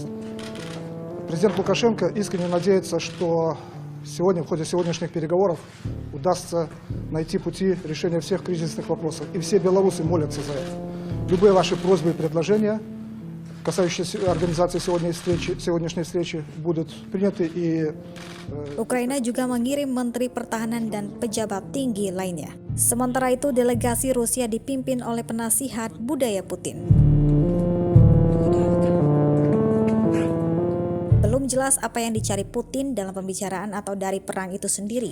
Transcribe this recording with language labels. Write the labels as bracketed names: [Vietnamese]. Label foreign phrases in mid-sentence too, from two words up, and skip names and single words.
[Russian] Президент Лукашенко искренне надеется, что сегодня, в ходе сегодняшних переговоров, удастся найти пути решения всех кризисных вопросов. И все белорусы молятся за это. Любые ваши просьбы и предложения, касающиеся организации сегодняшней встречи, будут приняты и... [Indonesian] Ukraina juga mengirim Menteri Pertahanan dan pejabat tinggi lainnya. Sementara itu, delegasi Rusia dipimpin oleh penasihat budaya Putin. Belum jelas apa yang dicari Putin dalam pembicaraan atau dari perang itu sendiri.